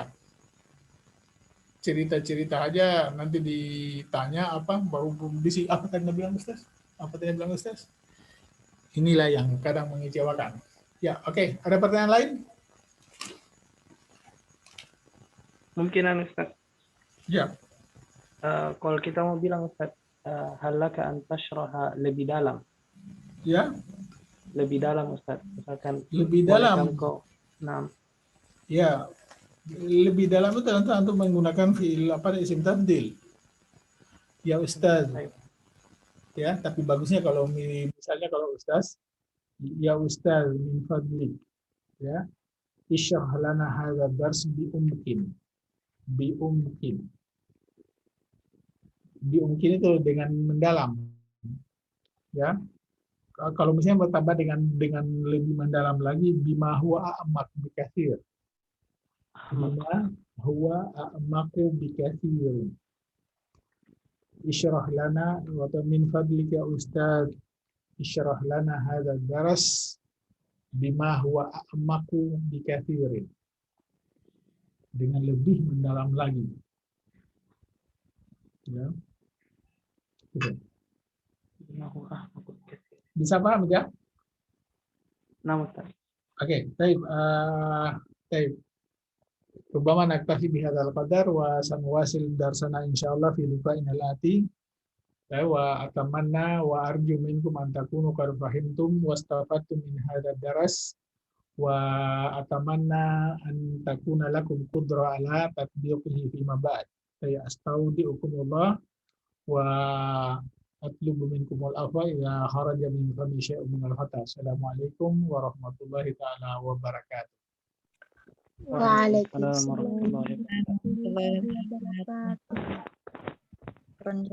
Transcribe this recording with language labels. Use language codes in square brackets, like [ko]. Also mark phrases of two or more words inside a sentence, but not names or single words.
[id] Cerita-cerita aja nanti ditanya baru bisi apa tadi bilang Ustaz? Apa tadi bilang Ustaz? Inilah yang kadang mengecewakan. Ya, oke. Ada pertanyaan lain? Mungkinan Ustaz. Ya. Kalau kita mau bilang Ustaz, [ar] هل لك أن تشرح [id] lebih dalam. Ya. Lebih dalam Ustaz. Misalkan lebih dalam. Ya. Lebih dalam itu tentu antum menggunakan [ar] فعل اسم تبديل. [id] Ya Ustaz. Ya, tapi bagusnya kalau misalnya kalau Ustaz, ya Ustaz [ar] من فضلك. [id] Ya. [ar] اشرح لنا هذا الدرس بعمق. [id] Diungkin itu dengan mendalam, ya. Kalau misalnya bertambah dengan lebih mendalam lagi, [ar] بما هو أعمق بكثير. بما هو أعمق بكثير. اشرح لنا ومن فضلك أستاذ. اشرح لنا هذا الدرس بما هو أعمق بكثير, [id] dengan lebih mendalam lagi. Ya. Gitu. Bisa paham ya? [ar] نعم أستاذ. [id] Oke, baik. Baik. [ar] ربما نكتفي بهذا القدر وسنواصل درسنا إن شاء الله في لقائنا الآتي. وأتمنى وأرجو منكم أن تكونوا قد فهمتم واستفدتم من هذا الدرس وأتمنى أن تكون لكم قدرة على تطبيقه فيما بعد. Saya أستودعكم الله وأطلب منكم العفو إذا خرج من فمي شيء من الخطأ. السلام عليكم ورحمة الله تعالى وبركاته. وعليكم السلام ورحمة الله وبركاته. ورحمة الله وبركاته.